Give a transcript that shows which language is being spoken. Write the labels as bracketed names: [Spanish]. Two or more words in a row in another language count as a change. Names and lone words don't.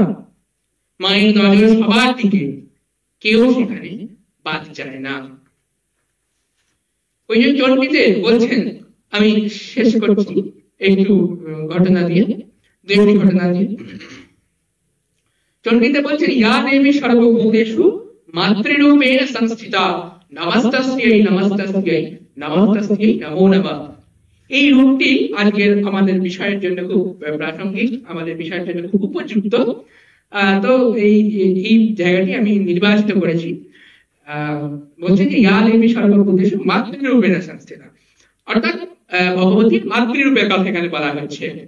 [Bangla] মায়ের নজর সবার দিকে, কেউ সেখানে বাদ যায় না। ওই যে চণ্ডীতে বলছেন, আমি শেষ করছি, একটু ঘটনা দিয়ে, দুটি ঘটনা দিয়ে। চণ্ডীতে বলছেন [Sanskrit] ইয়া দেবী সর্বভূতেষু মাতৃরূপেণ সংস্থিতা নমস্তস্যৈ নমস্তস্যৈ নমস্তস্যৈ নমো নমঃ। [Bangla] এই রূপটি আজকের আমাদের বিষয়ের জন্য খুব প্রাসঙ্গিক, আমাদের বিষয়ের জন্য খুব উপযুক্ত। তো এই জায়গাটি আমি নির্বাচিত করেছি। বলছেন যে [Sanskrit] ইয়া দেবী সর্বভূতেষু মাতৃরূপেণ সংস্থিতা, [Bangla] অর্থাৎ ভগবতীর মাতৃরূপের কথা এখানে বলা হয়েছে।